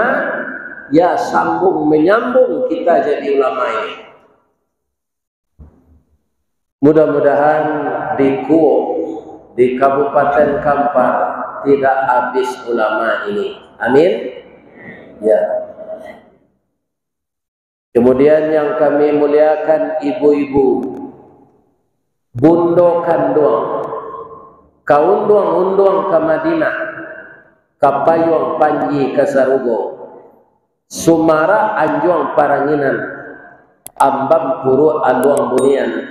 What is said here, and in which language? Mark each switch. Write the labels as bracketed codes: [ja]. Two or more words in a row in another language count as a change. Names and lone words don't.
[id] Ya sambung menyambung kita jadi ulama ini. Mudah-mudahan di Kuok, di Kabupaten Kampar tidak habis ulama ini. Amin. Ya. Kemudian yang kami muliakan ibu-ibu, [min] bundo kanduang, kaunduang-unduang ke Madinah, kapayuang panji ke Sarugo, Sumara anjuang paranginan, ambam puru aluang bunian.